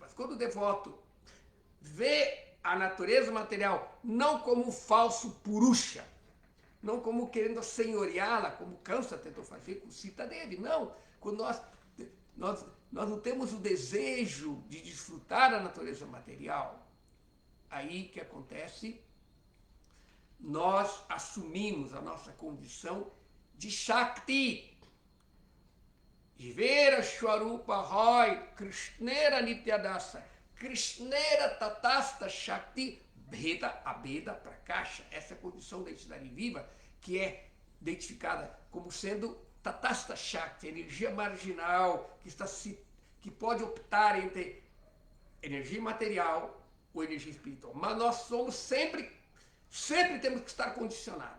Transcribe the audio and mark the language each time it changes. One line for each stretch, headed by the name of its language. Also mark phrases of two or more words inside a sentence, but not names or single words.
Portuguese: Mas quando o devoto vê a natureza material não como um falso Purusha, não como querendo senhoreá-la, como Kamsa tentou fazer com Sita Devi, não. Quando nós não temos o desejo de desfrutar da natureza material, aí que acontece, nós assumimos a nossa condição de Shakti.
Bangla: জীবের স্বরূপ হয় কৃষ্ণের নিত্যদাস কৃষ্ণের তটস্থা শক্তি ভেদ অভেদ প্রকাশ.
Portuguese: Essa é a condição da entidade viva, que é identificada como sendo
Sanskrit: तटस्थ शक्ति,
Portuguese: energia marginal, que pode optar entre energia material ou energia espiritual. Mas nós somos sempre temos que estar condicionados.